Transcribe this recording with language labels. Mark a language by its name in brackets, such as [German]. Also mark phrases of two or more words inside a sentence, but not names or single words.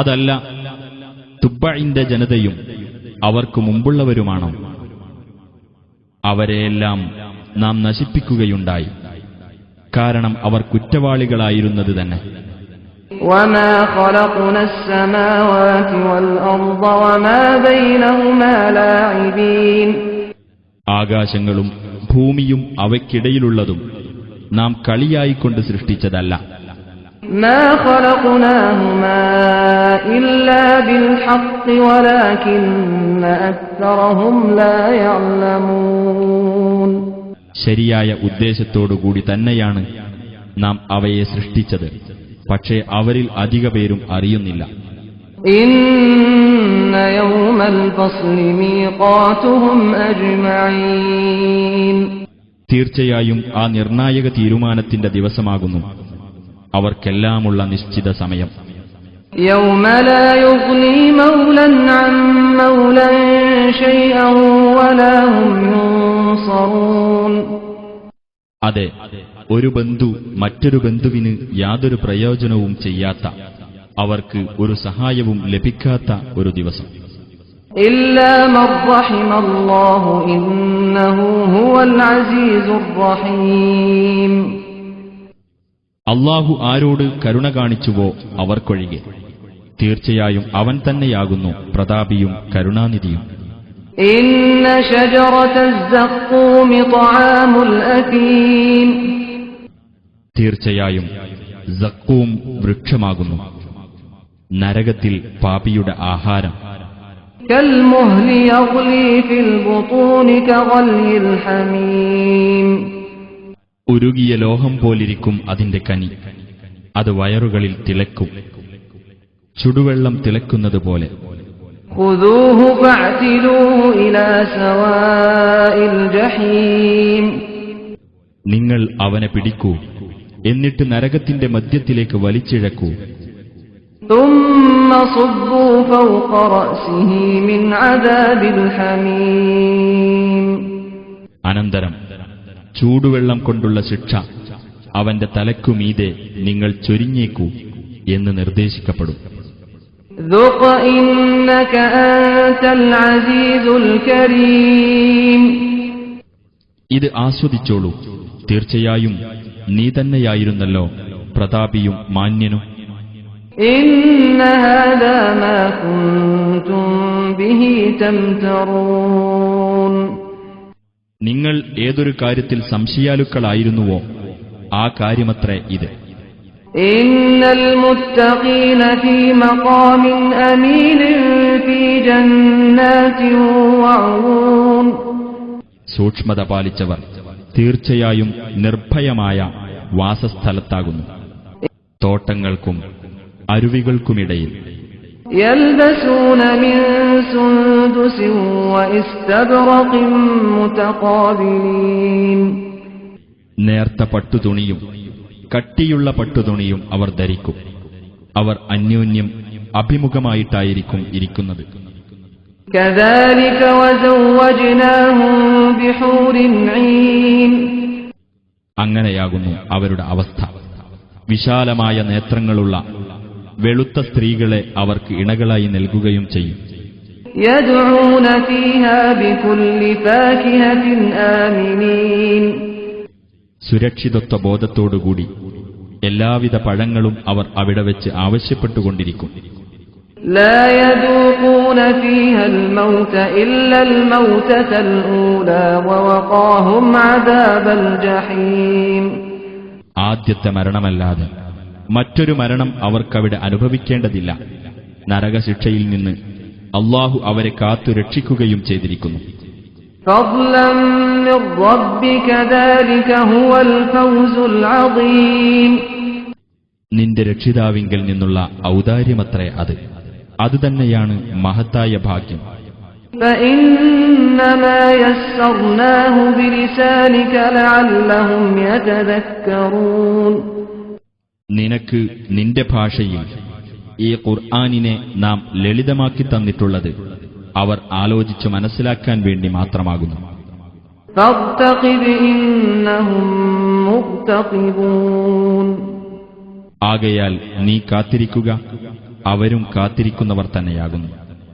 [Malayalam] അതല്ല, തുബ്ബഇന്റെ ജനതയും അവർക്കു മുമ്പുള്ളവരുമാണോ? അവരെയെല്ലാം നാം നശിപ്പിക്കുകയുണ്ടായി, കാരണം അവർ കുറ്റവാളികളായിരുന്നത് തന്നെ. [Arabic] وَمَا خَلَقْنَا السَّمَاوَاتِ وَالْأَرْضَ وَمَا بَيْنَهُمَا لَاعِبِينَ. [Malayalam] ആകാശങ്ങളും ഭൂമിയും അവയ്ക്കിടയിലുള്ളതും നാം കളിയായിക്കൊണ്ട് സൃഷ്ടിച്ചതല്ല. [Arabic] مَا خَلَقْنَاهُمَا إِلَّا بِالْحَقِّ وَلَكِنَّ أَكْثَرَهُمْ لَا يَعْلَمُونَ. [Malayalam] ശരിയായ ഉദ്ദേശത്തോടുകൂടി തന്നെയാണ് നാം അവയെ സൃഷ്ടിച്ചത്, പക്ഷേ അവരിൽ അധിക പേരും അറിയുന്നില്ല. [Arabic] إِنَّ يَوْمَ الْفَصْلِ مِيقَاتُهُمْ أَجْمَعِينَ. [Malayalam] തീർച്ചയായും ആ നിർണായക തീരുമാനത്തിന്റെ ദിവസമാകുന്നു അവർക്കെല്ലാമുള്ള നിശ്ചിത സമയം. [Arabic] يَوْمَ لَا يُغْنِي مَوْلًى عَن مَّوْلًى شَيْئًا وَلَا هُمْ يُنصَرُونَ. [Malayalam] അതെ, ഒരു ബന്ധു മറ്റൊരു ബന്ധുവിന് യാതൊരു പ്രയോജനവും ചെയ്യാത്ത, അവർക്ക് ഒരു സഹായവും ലഭിക്കാത്ത ഒരു ദിവസം. [Arabic] إِلَّا مَن رَّحِمَ اللَّهُ إِنَّهُ هُوَ الْعَزِيزُ الرَّحِيمُ. [Malayalam] അള്ളാഹു ആരോട് കരുണ കാണിച്ചുവോ അവർക്കൊഴികെ, തീർച്ചയായും അവൻ തന്നെയാകുന്നു പ്രതാപിയും കരുണാനിധിയും. [Arabic] إِنَّ شَجَرَتَ الزَّقُّومِ طَعَامُ الْأَثِيمِ. [Malayalam] തീർച്ചയായും സക്കൂം വൃക്ഷമാകുന്നു നരകത്തിൽ പാപിയുടെ ആഹാരം. [Arabic] كَالْمُهْلِ يَغْلِي فِي الْبُطُونِ كَغَلْيِ الْحَمِيمِ. [Malayalam] ഉരുകിയ ലോഹം പോലിരിക്കും അതിന്റെ കനി, അത് വയറുകളിൽ തിളക്കും ചുടുവെള്ളം തിളക്കുന്നതുപോലെ. [Arabic] خُذُوهُ فَاعْتِلُوهُ إِلَى سَوَاءِ الْجَحِيمِ. [Malayalam] നിങ്ങൾ അവനെ പിടിക്കൂ, എന്നിട്ട് നരകത്തിന്റെ മധ്യത്തിലേക്ക് വലിച്ചിഴക്കൂ. [Arabic] ثُمَّ صُبُّوا فَوْقَ رَأْسِهِ مِنْ عَذَابِ الْحَمِيمِ. [Malayalam] അനന്തരം ചൂടുവെള്ളം കൊണ്ടുള്ള ശിക്ഷ അവന്റെ തലക്കുമീതെ നിങ്ങൾ ചൊരിഞ്ഞേക്കൂ എന്ന് നിർദ്ദേശിക്കപ്പെടും. [Arabic] ذُقْ إِنَّكَ أَنْتَ الْعَزِيزُ الْكَرِيمُ. [Malayalam] ഇത് ആസ്വദിച്ചോളൂ, തീർച്ചയായും നീ തന്നെയായിരുന്നല്ലോ പ്രതാപിയും മാന്യനും. [Arabic] إِنَّ هَذَا مَا كُنْتُمْ بِهِ تَمْتَرُونَ. [Malayalam] നിങ്ങൾ ഏതൊരു കാര്യത്തിൽ സംശയാലുക്കളായിരുന്നുവോ ആ കാര്യമത്രേ ഇത്. [Arabic] إِنَّ الْمُتَّقِينَ فِي مَقَامٍ أَمِينٍ فِي جَنَّاتٍ وَعُيُونٍ. [Malayalam] സൂക്ഷ്മത പാലിച്ചവർ തീർച്ചയായും നിർഭയമായ വാസസ്ഥലത്താകുന്നു, തോട്ടങ്ങൾക്കും അരുവികൾക്കുമിടയിൽ. [Arabic] يَلْبَسُونَ مِن سُندُسٍ وَإِسْتَبْرَقٍ مُتَقَابِلِينَ. [Malayalam] നേർത്ത പട്ടുതുണിയും കട്ടിയുള്ള പട്ടുതുണിയും അവർ ധരിക്കും. അവർ അന്യോന്യം അഭിമുഖമായിട്ടായിരിക്കും ഇരിക്കുന്നത്. [Arabic] كَذَلِكَ وَزَوَّجْنَاهُم بِحُورٍ عِينٍ. [Malayalam] അങ്ങനെയാകുന്നു അവരുടെ അവസ്ഥ. വിശാലമായ നേത്രങ്ങളുള്ള വെളുത്ത സ്ത്രീകളെ അവർക്ക് ഇണകളായി നൽകുകയും ചെയ്യും. [Arabic] يَدْعُونَ فِيهَا بِكُلِّ فَاكِهَةٍ آمِنِينَ. [Malayalam] സുരക്ഷിതത്വ ബോധത്തോടുകൂടി എല്ലാവിധ പഴങ്ങളും അവർ അവിടെ വെച്ച് ആവശ്യപ്പെട്ടുകൊണ്ടിരിക്കും. [Arabic] لا يذوقون فيها الموت إلا الموتة الأولى ووقاهم عذاب الجحيم. [Malayalam] ആദ്യത്തെ മരണമല്ലാതെ മറ്റൊരു മരണം അവർക്കവിടെ അനുഭവിക്കേണ്ടതില്ല. നരകശിക്ഷയിൽ നിന്ന് അള്ളാഹു അവരെ കാത്തു രക്ഷിക്കുകയും ചെയ്തിരിക്കുന്നു. [Arabic] فضلا من ربك ذلك هو الفوز العظيم. [Malayalam] നിന്റെ രക്ഷിതാവിങ്കൽ നിന്നുള്ള ഔദാര്യമത്രേ അത്. അതുതന്നെയാണ് മഹത്തായ ഭാഗ്യം. [Arabic] فإنما يسرناه بلسانك لعلهم يتذكرون. [Malayalam] നിനക്ക് നിന്റെ ഭാഷയിൽ ഈ ഖുർആനിനെ നാം ലളിതമാക്കി തന്നിട്ടുള്ളത് അവർ ആലോചിച്ചു മനസ്സിലാക്കാൻ വേണ്ടി മാത്രമാകുന്നു. [Arabic] فارتقب إنهم مرتقبون. [Malayalam] ആകയാൽ നീ കാത്തിരിക്കുക, അവരും കാത്തിരിക്കുന്നവർ തന്നെയാകുന്നു.